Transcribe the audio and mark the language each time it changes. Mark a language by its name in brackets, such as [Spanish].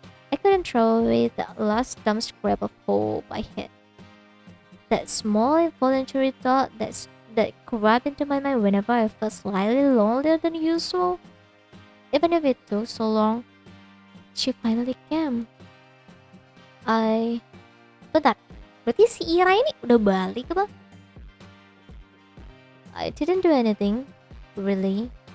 [English] I couldn't throw away the last dumb scrap of hope I had. That small involuntary thought that crept into my mind whenever I felt slightly lonelier than usual. Even if it took so long, she finally came. [Indonesian] Bentar, berarti si Ira ini udah balik apa? [English] I didn't do anything, really.